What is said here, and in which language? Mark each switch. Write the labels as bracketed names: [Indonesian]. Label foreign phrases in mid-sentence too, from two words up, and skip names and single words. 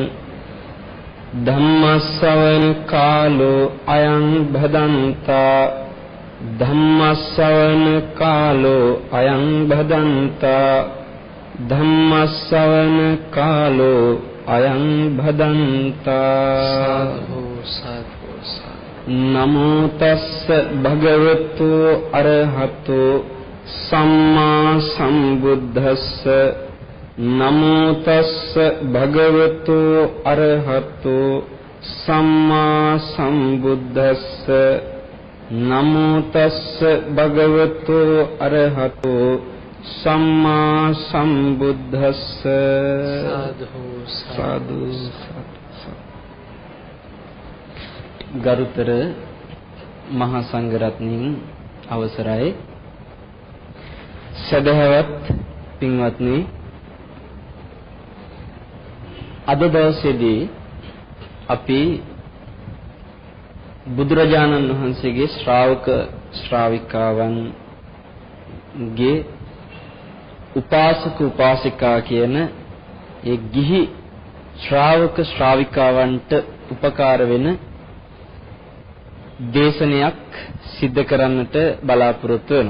[Pali] धम्मश्रवण कालो अयं भदन्ता धम्मश्रवण कालो अयं भदन्ता धम्मश्रवण कालो अयं भदन्ता। नमो तस्स भगवतो अरहतो सम्मा संबुद्धस्स नमो तस्स भगवतो अरहतो सम्मा संबुद्धस्स नमो तस्स भगवतो अरहतो सम्मा संबुद्धस्स। [Sinhala] साधु ගරුතර මහා සංඝරත්නයන් අවසරයි සදහවත් පින්වත්නි අද දවසේදී අපි බුදුරජාණන් වහන්සේගේ ශ්‍රාවක ශ්‍රාවිකාවන්ගේ උපාසක උපාසිකා කියන ඒ ගිහි ශ්‍රාවක ශ්‍රාවිකාවන්ට උපකාර වෙන දේශනයක් සිද්ධ කරන්නට බලාපොරොත්තු වෙනවා.